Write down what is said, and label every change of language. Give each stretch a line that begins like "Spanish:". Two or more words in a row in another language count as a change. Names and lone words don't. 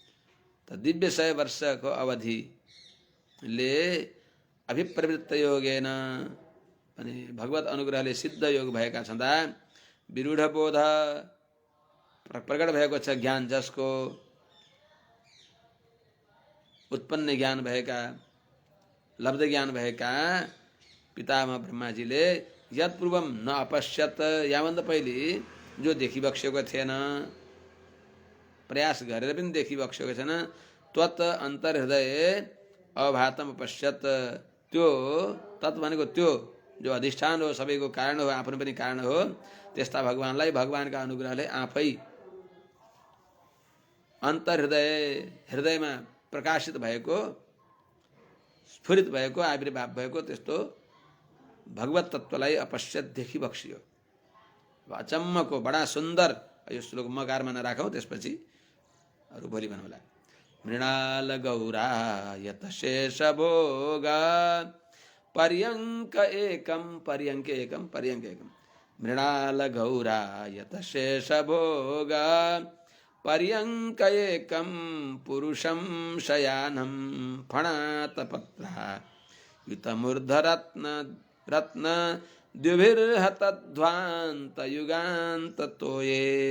Nepali: त त दिव्य 100 वर्षको अवधिले अभिप्रवृत्त योगेन अनि भगवत अनुग्रहले सिद्ध योग भएका छँदा विरूढ बोध प्रकट भएको छ ज्ञान, जसको उत्पन्न ज्ञान भएका, लब्ध ज्ञान भएका पितामह ब्रह्माजीले
Sanskrit: यत पूर्वम न अपश्यत,
Nepali: याभन्दा पहिले जो देखिबक्सेको थिएन, प्रयास गरेर पनि देखिबक्सेको छैन,
Sanskrit: त्वत् अन्तर्हृदय अभातम अपश्यत,
Nepali: त्यो तत् भनेको त्यो जो अधिष्ठान हो, सबैको कारण हो, आफ्नो पनि कारण हो, त्यस्ता भगवानलाई भगवानका अनुग्रहले आफै अन्तर्हृदय, हृदयमा प्रकाशित भएको, स्फुरित भएको, आविर्भाव भएको त्यस्तो भगवत तत्त्वलाई अपश्यत देखिबक्सियो। अचम्मको बडा सुन्दर, यो श्लोक म गारमा नराखौँ, त्यसपछि अरू भोलि भन्नुला।
Sanskrit: मृणाल गौरा यत शेष भोग पर्यङ्क एकम, पर्यङ्क एकम, पर्यङ्क एकम, मृणाल गौरा यत शेष भोग पर्यङ्क एकम पुरुषं शयानं फणात पत्रा युतमूर्धरत्न रत्न द्युभिर्हतध्वान्त युगान्त तोये।